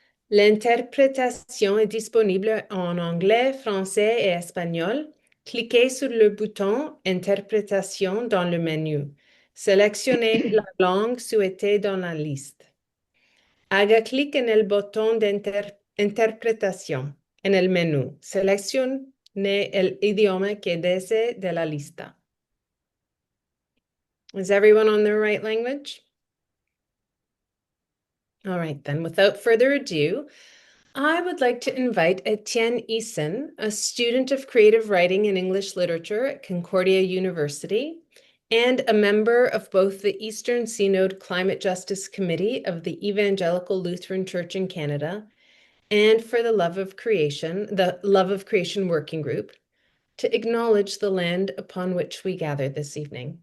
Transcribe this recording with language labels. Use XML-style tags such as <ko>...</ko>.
<fr>L'interprétation est disponible en anglais, français et espagnol. Cliquez sur le bouton Interprétation dans le menu. Sélectionnez la langue souhaitée dans la liste.</fr> <es>Haga clic en el botón de interpretación en el menú. Seleccione el idioma que desee de la lista.</es> <en>Is everyone on their right language? All right, then, without further ado, I would like to invite Etienne Eason, a student of creative writing and English literature at Concordia University, and a member of both the Eastern Synod Climate Justice Committee of the Evangelical Lutheran Church in Canada and for the Love of Creation Working Group, to acknowledge the land upon which we gather this evening.</en>